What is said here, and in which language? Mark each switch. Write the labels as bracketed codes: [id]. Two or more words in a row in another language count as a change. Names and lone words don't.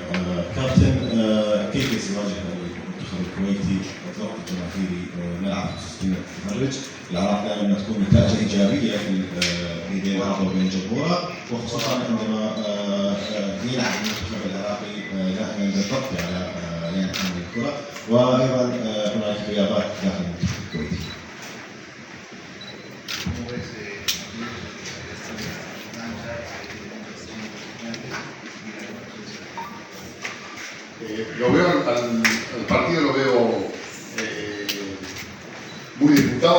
[ar] كابتن، كيف يواجه المنتخب الكويتي الضغط الجماهيري ملعب 65 متفرج؟ العراق دائما تكون نتائج ايجابيه في بين العراق وبين جمهوره، وخصوصا عندما يلعب المنتخب العراقي دائما بالضغط على لين حامل الكره، وايضا هناك غيابات داخل المنتخب الكويتي. [es] Lo veo al partido lo veo muy disputado.